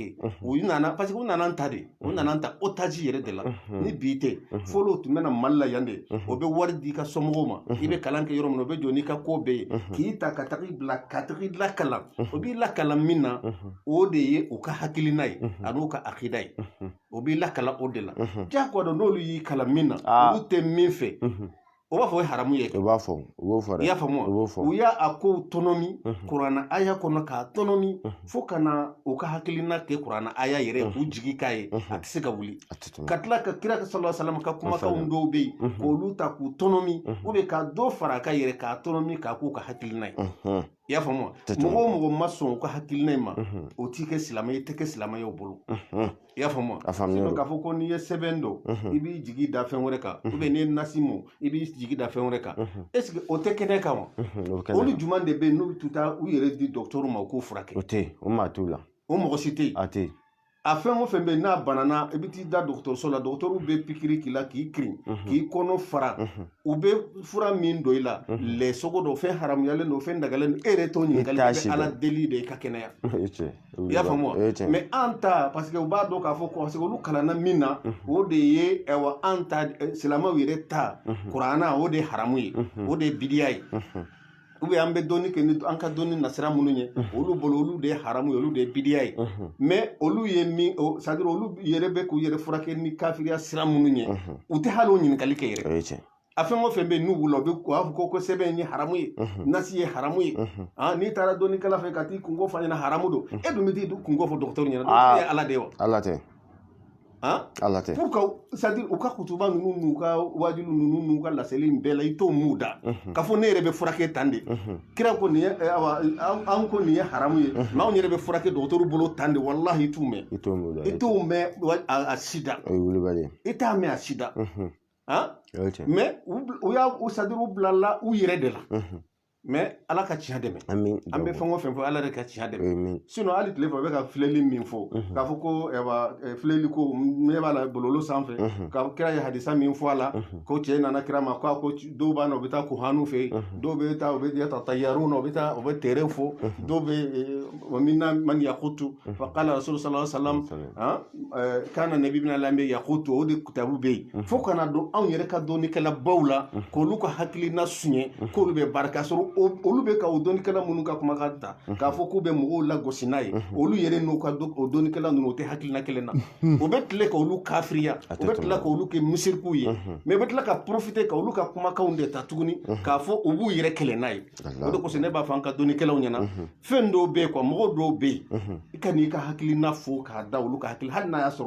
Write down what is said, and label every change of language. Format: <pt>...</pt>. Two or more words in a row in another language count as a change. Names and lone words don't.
<bm>kɛ u nana</bm> <fr>parce que</fr> <bm>u nana ta de u nana ta otage yɛrɛ de la ni bi tɛ fɔlɔ tun bɛna Mali la yan de o bɛ wari di i ka somɔgɔw ma i bɛ kalan kɛ yɔrɔ min na o bɛ jɔ n'i ka ko bɛɛ ye k'i ta ka taga i bila ka taga i lakalan o b'i lakalan min na o de ye u ka hakilina ye ani u ka akida ye o b'i lakalan o de la diyagoya n'olu y'i kalan min na olu tɛ min fɛ o b'a fɔ o ye haramu ye o b'a fɔ o b'o fɔ dɛ i y'a faamu u y'a a kow tɔnɔmi kuranna aya kɔnɔ k'a tɔnɔmi fo ka na u ka hakilina kɛ kuranna aya yɛrɛ k'u jigi k'a ye a tɛ se ka wuli ka tila ka kira</bm> <ar>sallallahu alaihi wasallam</ar> <bm>ka kumakanw dɔw bɛ yen k'olu ta k'u tɔnɔmi</bm> <fr>ou bien</fr> <bm>ka dɔ fara a ka yɛrɛ k'a tɔnɔmi k'a k'u ka hakilina ye i y'a faamu mɔgɔ o mɔgɔ ma sɔn u ka hakilina in ma o t'i kɛ silamɛ i tɛ kɛ silamɛ ye o bolo i y'a faamu sinon k'a fɔ ko n'i ye sɛbɛn dɔn i b'i jigi da fɛn wɛrɛ kan</bm> <fr>ou bien</fr> <bm>n'i ye nasimu i b'i jigi da fɛn wɛrɛ kan</bm> <fr>est-ce que</fr> <bm>o tɛ kɛnɛ kan wa olu jumɛn de bɛ yen n'u bɛ taa u yɛrɛ di dɔgɔtɔrɔw ma u k'u furakɛ o tɛ yen o maa t'u la o mɔgɔ si tɛ yen a tɛ yen a fɛn o fɛn bɛ yen n'a banana i bɛ t'i da dɔgɔtɔrɔso la dɔgɔtɔrɔw bɛ pikiri k'i la k'i kirin k'i kɔnɔ fara u bɛ fura min don i la lɛsogo dɔ fɛn haramuyalen don fɛn dagalen don e yɛrɛ t'o ɲininkali i bɛ ala deli de i ka kɛnɛya i y'a faamu wa mais an ta</bm> <fr>parce que</fr> <bm>u b'a dɔn k'a fɔ ko</bm> <fr>parce que</fr> <bm>olu kalanna min na o de ye an ta silamɛw yɛrɛ ta kuranna o de ye haramu ye o de ye bidiya ye</bm> <fr>ou bien</fr> <bm>an bɛ dɔnni kɛ ni an ka dɔnni nasira minnu ye olu bolo olu de ye haramu ye olu de ye bidiya ye mais olu ye min</bm> <fr>c'est à dire</fr> <bm>olu yɛrɛ bɛ k'u yɛrɛ furakɛ ni kafiriya sira minnu ye u tɛ hali o ɲininkali kɛ yɛrɛ a fɛn o fɛn bɛ yen n'u wula u b'a fɔ ko sɛbɛn ye haramu ye nasi ye haramu ye n'i taara dɔnnikɛla fɛ ka t'i kungo fɔ a ɲɛna haramu don e dun bɛ t'i kungo fɔ dɔgɔtɔrɔ ɲɛna dɔgɔtɔrɔ ye ala de ye wa ala tɛ ala tɛ</bm> <fr>pour que c'est à dire</fr> <bm>u ka kutuba ninnu n'u ka wajilu ninnu n'u ka laseli bɛɛ la i t'o m'u da k'a fɔ ne yɛrɛ bɛ furakɛ tan de kira ko nin ye an ko nin ye haramu ye mais anw yɛrɛ bɛ furakɛ dɔgɔtɔrɔw bolo tan de walahi i t'u mɛn i t'u mɛn a sida i t'a mɛn a sida mais u y'a</bm> <fr>c'est à dire</fr> <bm>u bilala u yɛrɛ de la mais ala ka tiɲɛ dɛmɛ an bɛ fɛn o fɛn fɔ ala de ka tiɲɛ dɛmɛ sinon hali tile fɛ u bɛ ka filɛli min fɔ k'a fɔ ko filɛli ko ne b'a la bɔlɔlɔ sanfɛ ka kira ye hadisa min fɔ a la ko cɛ nana kira ma ko dɔw b'a na u bɛ taa kuhanu fɛ dɔw bɛ taa u bɛ taa tayaru na u bɛ tere fɔ dɔw bɛ minna</bm> <ar>man yakutu fa qala rasul sallallahu alaihi wasallam</ar> <bm>kana nabi bina lamɛ yakutu o de kitabu bɛ yen fo kana don anw yɛrɛ ka dɔnnikɛla baw la k'olu ka hakilina suɲɛ k'olu bɛ barika sɔrɔ olu bɛ ka o dɔnnikɛla minnu ka kumakan ta k'a fɔ k'u bɛ mɔgɔw lagosi n'a ye olu yɛrɛ n'u ka o dɔnnikɛla ninnu o tɛ hakilina kelen na u bɛ tile ka olu kafiriya u bɛ tila ka olu kɛ misiriku ye mais u bɛ tila ka profiter ka olu ka kumakanw de ta tuguni k'a fɔ u b'u yɛrɛ kɛlɛ n'a ye o de kosɔn ne b'a fɔ an ka dɔnnikɛlaw ɲɛna fɛn dɔw bɛ yen quoi mɔgɔw dɔw bɛ yen i ka n'i ka hakilina fɔ k'a da olu ka hakili hali n'a</bm>